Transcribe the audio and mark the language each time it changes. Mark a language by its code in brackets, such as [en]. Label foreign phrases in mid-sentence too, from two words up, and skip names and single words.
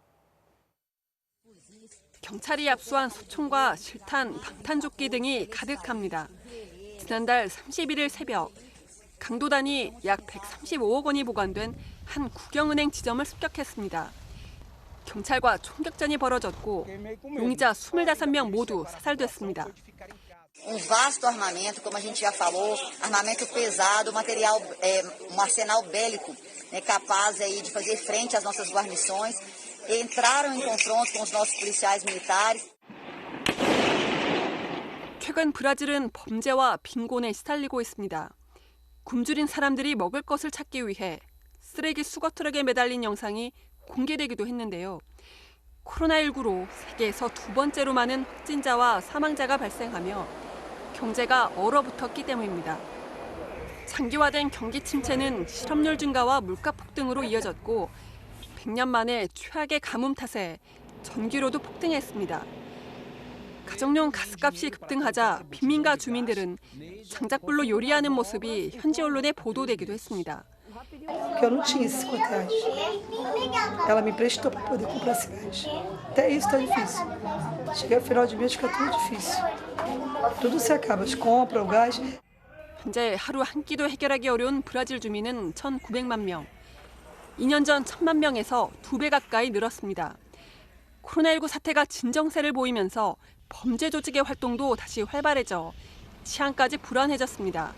[ko] 경찰이 압수한 소총과 실탄, 방탄조끼 등이 가득합니다. 지난달 31일 새벽 강도단이 약 135억 원이 보관된 한 국영은행 지점을 습격했습니다. 경찰과 총격전이 벌어졌고 용의자 25명 모두 사살됐습니다. [pt] vasto armamento, como a gente já falou, armamento pesado, material, arsenal bélico, capaz aí de fazer frente às nossas guarnições. Entraram em confronto com os nossos policiais militares. [ko] 최근 브라질은 범죄와 빈곤에 시달리고 있습니다. 굶주린 사람들이 먹을 것을 찾기 위해 쓰레기 수거 트럭에 매달린 영상이 공개되기도 했는데요. 코로나19로 세계에서 2번째로 많은 확진자와 사망자가 발생하며 경제가 얼어붙었기 때문입니다. 장기화된 경기 침체는 실업률 증가와 물가 폭등으로 이어졌고 100년 만에 최악의 가뭄 탓에 전기료도 폭등했습니다. 가정용 가스값이 급등하자 빈민가 주민들은 장작불로 요리하는 모습이 현지 언론에 보도되기도 했습니다. [pt] porque eu não tinha esses cotéis. Ela me emprestou para poder comprar esse gás. Até isso está difícil. Cheguei ao final de mês, fica tudo difícil. Tudo se acaba, as compras, o gás. [ko] 현재 하루 한 끼도 해결하기 어려운 브라질 주민은 1,900만 명. 2년 전 1,000만 명에서 2배 가까이 늘었습니다. 코로나19 사태가 진정세를 보이면서 범죄 조직의 활동도 다시 활발해져 치안까지 불안해졌습니다.